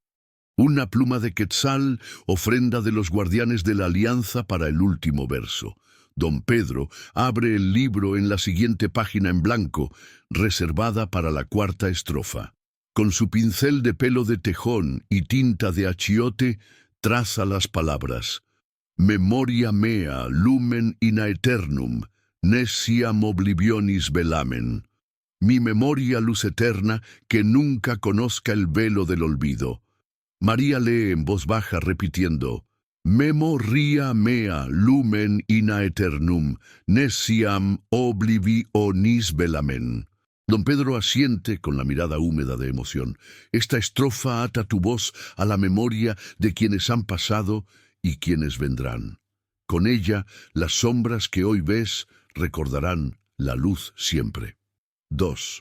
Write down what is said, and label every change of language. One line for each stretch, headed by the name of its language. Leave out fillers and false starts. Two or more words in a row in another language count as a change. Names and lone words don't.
Spanish: Una pluma de quetzal, ofrenda de los guardianes de la alianza para el último verso. Don Pedro abre el libro en la siguiente página en blanco, reservada para la cuarta estrofa. Con su pincel de pelo de tejón y tinta de achiote, traza las palabras:
Latin: Memoria mea lumen in aeternum, neciam oblivionis velamen.
Spanish: Mi memoria luz eterna que nunca conozca el velo del olvido. María lee en voz baja repitiendo:
Latin: Memoria mea lumen in aeternum, neciam oblivionis velamen.
Spanish: Don Pedro asiente con la mirada húmeda de emoción. Esta estrofa ata tu voz a la memoria de quienes han pasado y quienes vendrán. Con ella, las sombras que hoy ves recordarán la luz siempre. 2.